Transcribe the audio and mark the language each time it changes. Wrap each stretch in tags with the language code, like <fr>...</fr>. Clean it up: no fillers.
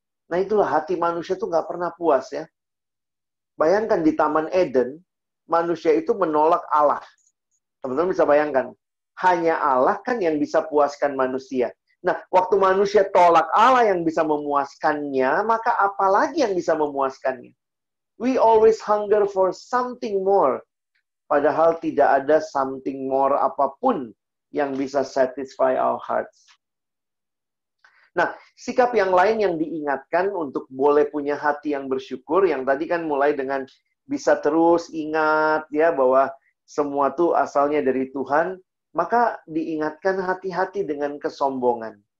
<id>Nah, itulah hati manusia tuh nggak pernah puas ya. Bayangkan di Taman Eden, manusia itu menolak Allah. Teman-teman bisa bayangkan, hanya Allah kan yang bisa puaskan manusia. Nah, waktu manusia tolak Allah yang bisa memuaskannya, maka apalagi yang bisa memuaskannya?</id> <en>We always hunger for something more.</en> <id>Padahal tidak ada</id> <en>something more</en> <id>apapun yang bisa</id> <en>satisfy our hearts.</en> <id>Nah, sikap yang lain yang diingatkan untuk boleh punya hati yang bersyukur, yang tadi kan mulai dengan bisa terus ingat ya bahwa semua tuh asalnya dari Tuhan, maka diingatkan hati-hati dengan kesombongan.</id>